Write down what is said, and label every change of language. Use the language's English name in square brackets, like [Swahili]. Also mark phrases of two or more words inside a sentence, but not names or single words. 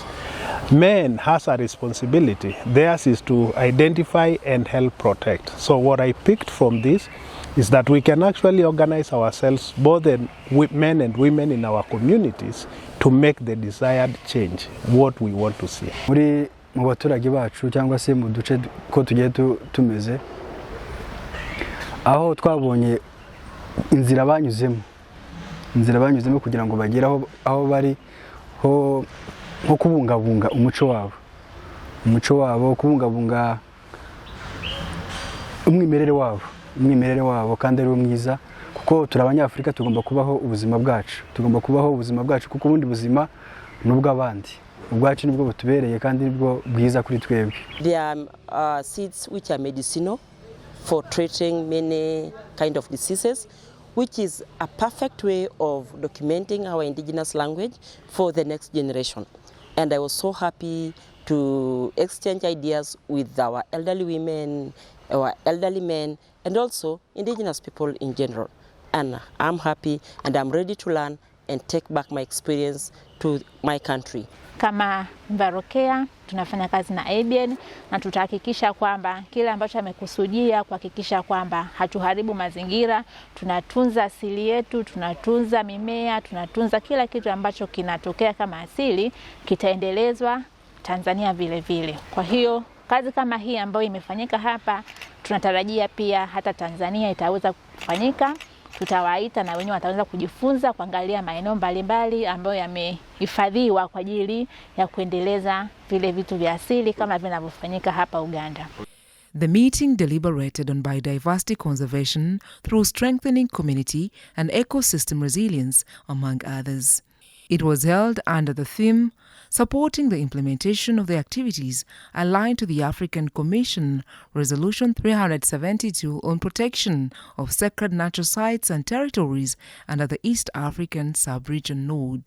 [English] Men has a responsibility. Theirs is to identify and help protect. So what I picked from this is that we can actually organize ourselves, both men and women in our communities, to make the desired change, what we want to see. [Kinyarwanda] Mu baturage bacu cyangwa se mu duce ko tugiye tumeze aho twabonye inzira banyuzemo kugira ngo bagere aho bari ho kubungabunga umuco wabo kubungabunga umwimerere wabo kandi ari mwiza kuko turi abanyafrika tugomba kubaho ubuzima bwacu kuko ubundi buzima n'ubw'abandi. [English] There are seeds which are medicinal for treating many kind of diseases, which is a perfect way of documenting our indigenous language for the next generation. And I was so happy to exchange ideas with our elderly women, our elderly men, and also indigenous people in general. And I'm happy and I'm ready to learn and take back my experience to my country. [Swahili] Kama Mbarokea tunafanya kazi na ABN na tutahakikisha kwamba kile ambacho amekusudia kuhakikisha kwamba hatuharibu mazingira, tunatunza asili yetu, tunatunza mimea, tunatunza kila kitu ambacho kinatokea kama asili kitaendelezwa Tanzania vile vile. Kwa hiyo kazi kama hii ambayo imefanyika hapa tunatarajia pia hata Tanzania itaweza kufanyika. Tutawaita na wenyewe wataweza kujifunza kuangalia maeneo mbalimbali ambayo yamehifadhiwa kwa ajili ya kuendeleza vile vitu vya asili kama vinavyofanyika hapa Uganda. [English] The meeting deliberated on biodiversity conservation through strengthening community and ecosystem resilience, among others. It was held under the theme supporting the implementation of the activities aligned to the African Commission Resolution 372 on protection of sacred natural sites and territories under the East African Sub-Region Node.